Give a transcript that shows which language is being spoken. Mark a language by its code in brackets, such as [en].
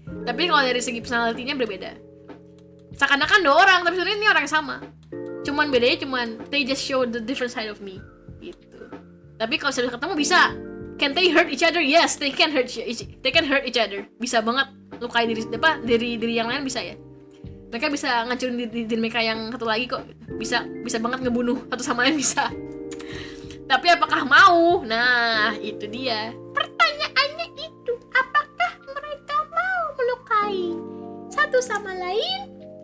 [id] Tapi kalau dari segi personality-nya berbeda. Seakan-akan dua orang, tapi sebenarnya ini orang yang sama. Cuman bedanya [en] they just show the different side of me gitu. [id] Tapi kalau sudah ketemu bisa. [en] Can they hurt each other? Yes, they can hurt each other. [id] Bisa banget lukai diri yang lain, bisa ya. Mereka bisa ngancurin diri mereka yang satu lagi kok. Bisa banget ngebunuh satu sama lain, bisa. Tapi apakah mau? Nah, itu dia. Pertanyaannya itu, apakah mereka mau melukai satu sama lain?